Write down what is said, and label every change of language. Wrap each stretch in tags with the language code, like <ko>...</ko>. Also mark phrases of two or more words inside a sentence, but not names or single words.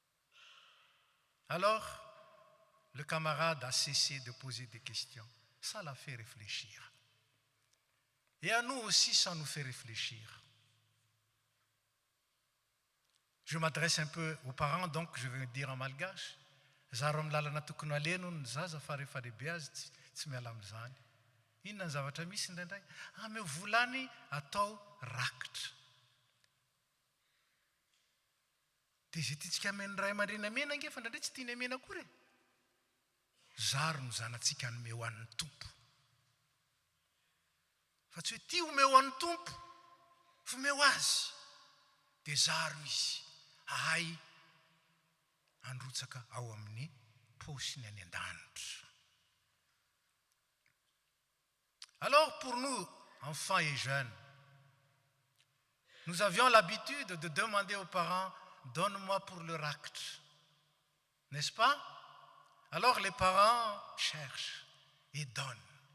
<fr>Alors, le camarade a cessé de poser des questions. Ça l'a fait réfléchir. Et à nous aussi, ça nous fait réfléchir. Je m'adresse un peu aux parents, donc je vais dire en malgache.</fr> <mg>Zaro amin'ny lalana tokony aleno ny zaza fa rehefa lehibe azy tsy miala amin'izany. Inona ny zavatra misy indraindray? Ameo volany atao rakitra. Dia izay tiantsika ameny ray aman-dreny amena ange fa indraindray tsy tiany amena akory e. Zaro no zanantsika nome ho an'ny tompo. Fa tsy hoe tia omeo ho an'ny tompo, fa omeo azy. Dia zaro izy, ahay androtsaka ao amin'ny paosiny any an-danitra.</mg> <fr>Alors pour nous, enfants et jeunes, nous avions l'habitude de demander aux parents, donne-moi pour le raktre. N'est-ce pas? Alors les parents cherchent et donnent.</fr>